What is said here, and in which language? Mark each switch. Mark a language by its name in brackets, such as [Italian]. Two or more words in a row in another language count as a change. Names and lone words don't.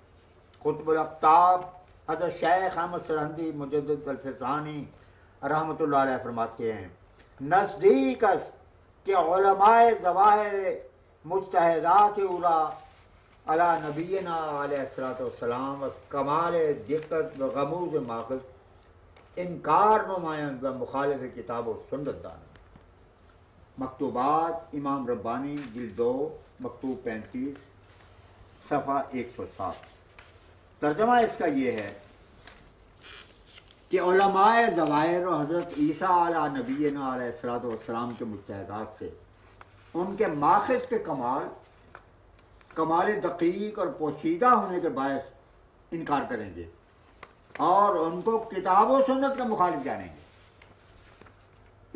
[Persian] قطب الاقطاب حضرت شیخ احمد سرہندی مجدد الفسانی [Arabic] رحمۃ اللہ علیہ [Urdu] فرماتے ہیں، [Persian] نزدیک است کہ علماء ظواہر مجتہدات اولا [Arabic] علی نبینا علیہ الصلوۃ والسلام [Persian] و کمال دقت و غموض ماخذ انکار نمائند و مخالف کتاب و سنت دان۔ [Urdu] مکتوبات امام ربانی جلد 2 مکتوب 35 صفحہ 107۔ ترجمہ اس کا یہ ہے کہ علماء ظواہر و حضرت عیسیٰ [Arabic] علیہ نبینا علیہ الصلوۃ والسلام [Urdu] کے مجتہدات سے ان کے ماخذ کے کمال دقیق اور پوشیدہ ہونے کے باعث انکار کریں گے اور ان کو کتاب و سنت کا مخالف جانیں گے۔